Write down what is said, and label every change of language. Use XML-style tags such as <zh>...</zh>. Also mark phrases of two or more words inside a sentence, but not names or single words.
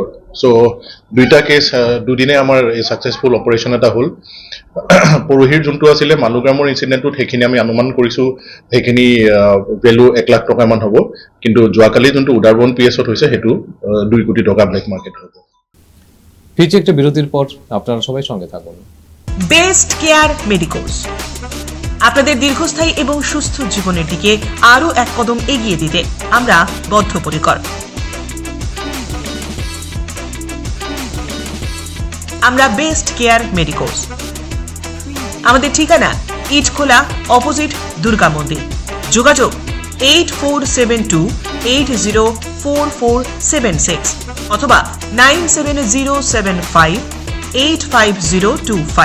<as>চ' দুইটা কেছ দুদিনে আমাৰ এই ছাকচেছফুল অপাৰেশ্যন এটা হ'ল। পৰহিৰ যোনটো আছিলে মালুগ্ৰামৰ ইনচিডেণ্টটোত সেইখিনি আমি অনুমান কৰিছোঁ সেইখিনি ভেলু 1 লাখ টকামান হ'ব, কিন্তু যোৱাকালি যোনটো উদাৰবন পিএছত হৈছে সেইটো 2 কোটি টকা</as> <en>black market</en> <as>হ'ব।</as> <bn>ফিরছে একটা বিরতির পর, আপনারা সবাই সঙ্গে থাকুন। বেস্ট কেয়ার মেডিকোস আপনাদের দীর্ঘস্থায়ী এবং সুস্থ জীবনের দিকে আরো এক কদম এগিয়ে দিতে আমরা বদ্ধপরিকর। আমরা বেস্ট কেয়ার মেডিকোস, আমাদের ঠিকানা ইটখোলা অপোজিট দুর্গা মন্দির, যোগাযোগ 8472804476 অথবা 9707585025।</bn>